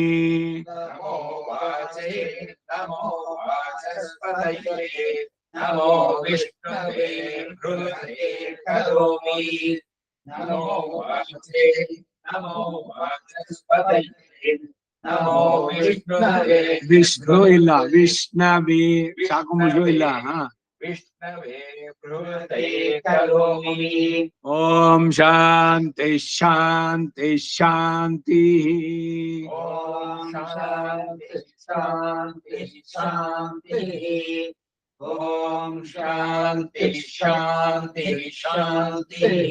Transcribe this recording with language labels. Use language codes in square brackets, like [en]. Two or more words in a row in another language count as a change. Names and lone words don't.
[sa] नमो वाचे नमो वाचस्पतये नमो विष्णवे बृहते करोमि नमो वाचे नमो वाचस्पतये नमो विष्णवे [kn] विष्णु ಇಲ್ಲ विष्णवे ಸಾಕು ಮುಜು ಇಲ್ಲ [sa] विष्णवे बृहते करोमि ओम शांति शांति शांति ॐ शान्ति शान्ति शान्तिः ॐ शान्ति शान्ति शान्तिः